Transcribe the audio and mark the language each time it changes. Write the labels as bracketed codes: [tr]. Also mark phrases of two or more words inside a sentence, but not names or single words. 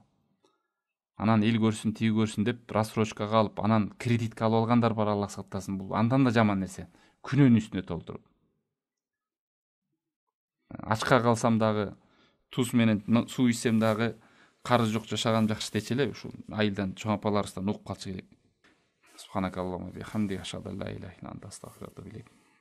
[ky] Анан эл көрсүн, тиги көрсүн деп рассрочкага алып, анан кредитке алып алгандар бар, Аллах сактасын. Бул андан да жаман нерсе. Күнөөнүн үстүнө толтуруп. Ачка калсам дагы, туз менен суу ичсем дагы, карыз жок жашаган жакшы дечи эле ушул айылдан чоң апаларыбыздан угуп калчу керек. [ar] سبحانك اللهم وبحمدك أشهد أن لا إله إلا أنت أستغفرك وأتوب إليك.